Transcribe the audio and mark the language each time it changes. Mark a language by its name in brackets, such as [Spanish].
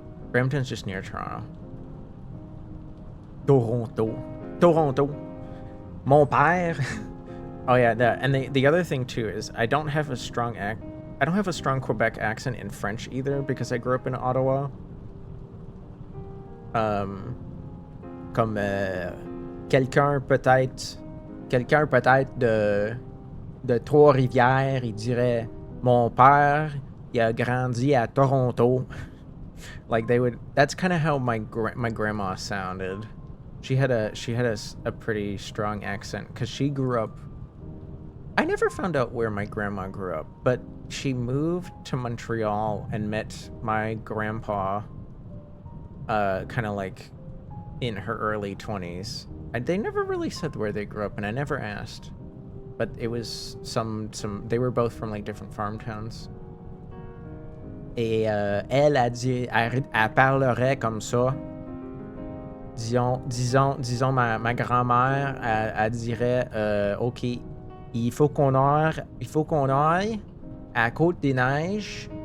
[English] Brampton's just near Toronto. [French] Toronto. Mon père. [English] Oh yeah, the other thing too is I don't have a strong Quebec accent in French either because I grew up in Ottawa. [French] Comme quelqu'un peut-être de Trois-Rivières, il dirait mon père, il a grandi à Toronto. [English] Like that's kind of how my grandma sounded. She had a pretty strong accent because she grew up. I never found out where my grandma grew up, but she moved to Montreal and met my grandpa kind of like in her early 20s. They never really said where they grew up, and I never asked. But it was they were both from like different farm towns. [French] Et elle a dit, elle parlerait comme ça. Disons ma grand-mère, elle dirait, OK, il faut qu'on aille à Côte-des-Neiges.